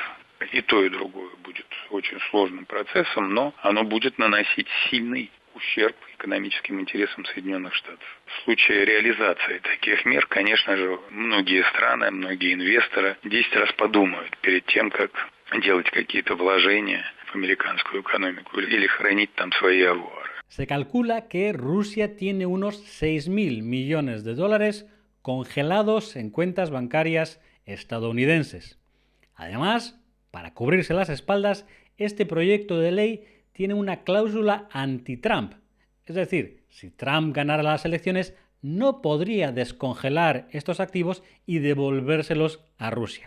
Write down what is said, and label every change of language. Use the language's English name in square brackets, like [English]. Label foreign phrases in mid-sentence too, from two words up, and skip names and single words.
[Russian] И то, и другое будет очень сложным процессом, но оно будет наносить сильный ущерб экономическим интересам Соединенных Штатов. В случае реализации таких мер, конечно же, многие страны, многие инвесторы 10 раз подумают перед тем, как делать какие-то вложения в американскую экономику или хранить там свои авуары. [Spanish] Se calcula que Rusia tiene unos 6.000 millones de dólares congelados en cuentas bancarias estadounidenses. Además, para cubrirse las espaldas, este proyecto de ley tiene una cláusula anti-Trump. Es decir, si Trump ganara las elecciones, no podría descongelar estos activos y devolvérselos a Rusia.